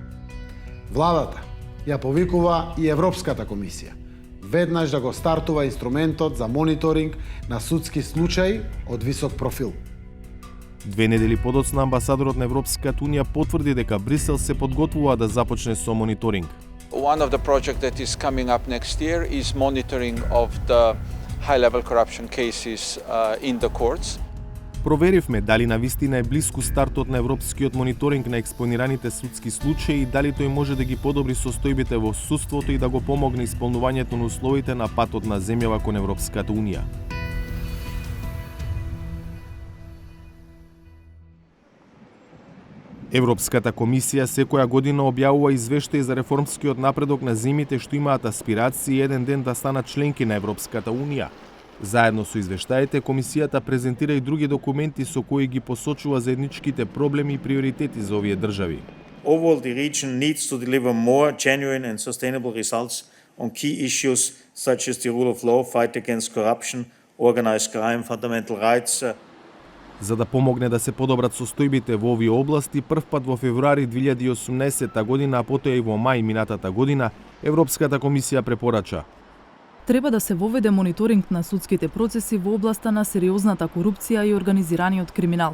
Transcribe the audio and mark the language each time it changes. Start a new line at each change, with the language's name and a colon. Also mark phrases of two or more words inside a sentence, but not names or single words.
Macedonian: Владата ја повикува и Европската комисија веднаш да го стартува инструментот за мониторинг на судски случаи од висок профил. 2 недели подоцна амбасадорот на Европската унија потврди дека Брисел се подготвува да започне со мониторинг.
English: One of the projects that is coming up next year is monitoring of the high-level corruption cases in the courts.
Macedonian: Проверивме дали навистина е блиску стартот на европскиот мониторинг на експонираните судски случаи и дали тој може да ги подобри состојбите во судството и да го помогне исполнувањето на условите на патот на земјава кон Европската унија. Европската комисија секоја година објавува извештај за реформскиот напредок на земјите што имаат аспирации еден ден да станат членки на Европската унија. Заедно со извештаите, комисијата презентира и други документи со кои ги посочува заедничките проблеми и приоритети за овие држави.
English: Overall, the region needs to deliver more genuine and sustainable results on key issues such as the rule of law, fight against corruption, organized crime, fundamental rights.
Macedonian: За да помогне да се подобрат состојбите во овие области, првпат во февруари 2018 година, а потоа и во мај минатата година, Европската комисија препорача: треба да се воведе мониторинг на судските процеси во областа на сериозната корупција и организираниот криминал.